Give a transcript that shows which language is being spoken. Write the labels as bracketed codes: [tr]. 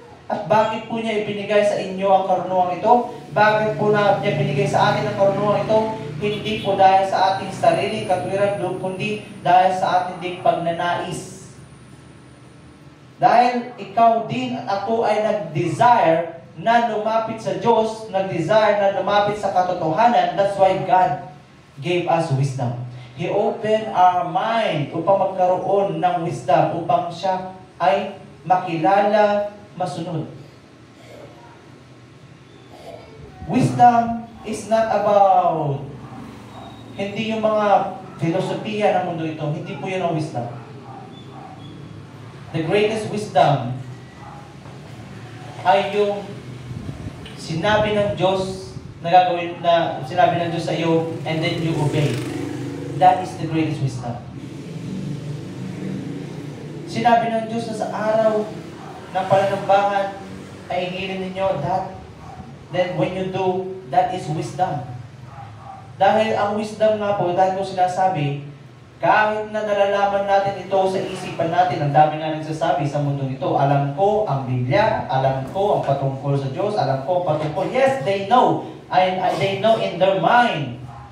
[tl] At bakit po niya ibinigay sa inyo ang karunungan ito? Bakit po niya binigay sa atin ang karunungan ito? Hindi po dahil sa ating sariling katwiran, kundi dahil sa ating ding pagnanais. Dahil ikaw din at ako ay nag-desire na lumapit sa Diyos, nag-desire na lumapit sa katotohanan. [en] That's why God gave us wisdom. He opened our mind [tl] upang magkaroon ng wisdom, upang siya ay makilala, masunod. [en] Wisdom is not about [tl] hindi yung mga filosofiya ng mundo ito. Hindi po yun ang wisdom. [en] The greatest wisdom [tl] ay yung sinabi ng Diyos na gagawin, na sinabi ng Diyos sa iyo, [en] and then you obey. That is the greatest wisdom. [tl] Sinabi ng Diyos na sa araw ng pananambahan ay hingilin ninyo that. [en] Then when you do, that is wisdom. [tl] Dahil ang wisdom nga po, dahil ko sinasabi, kahit na nalalaman natin ito sa isipan natin, ang dami nga nagsasabi sa mundong ito, alam ko ang Biblia, alam ko ang patungkol sa Diyos, alam ko patungkol. [en] Yes, they know. They know in their mind.